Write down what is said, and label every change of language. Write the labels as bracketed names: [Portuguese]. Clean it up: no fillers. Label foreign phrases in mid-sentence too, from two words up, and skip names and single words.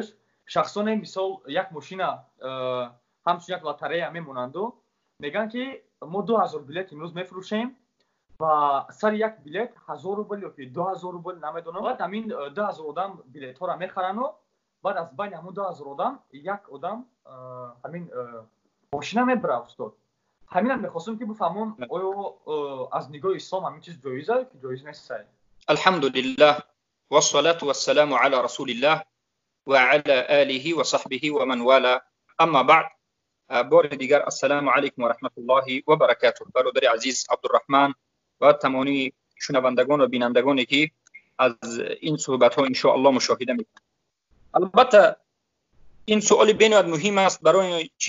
[Tajik] Шахсоне мисол як мошина ҳамчун як лотарея мемонанду мегӯянд ки мо 2000 билет имрӯз мефурӯшем ва сари як билет 1000 рубл ёки 2000 рубл намедонам. Баъд ҳамин 2000 одам билетҳоро мехарану баъд аз байни ҳамон 2000 одам як одам ҳамин мошина мебарад. устод ҳаминам мехостам ки бифаҳмон оё аз нигоҳи ислом ҳамин чиз ҷоиза ё ки ҷоиз нест? [Arabic] الحمد لله والصلاة والسلام على رسول الله وعلى آله وصحبه ومن والاه. أما بعد, [Tajik] бори дигар [Arabic] السلام عليكم ورحمة الله وبركاته. [Tajik] бародари азиз Абдуррахман ва тамоми шунавандагон ва бинандагоне ки аз ин суҳбатҳо иншоаллоҳ мушоҳида мекунанд. албатта ин суоли бениҳоят муҳим аст. барои чӣ?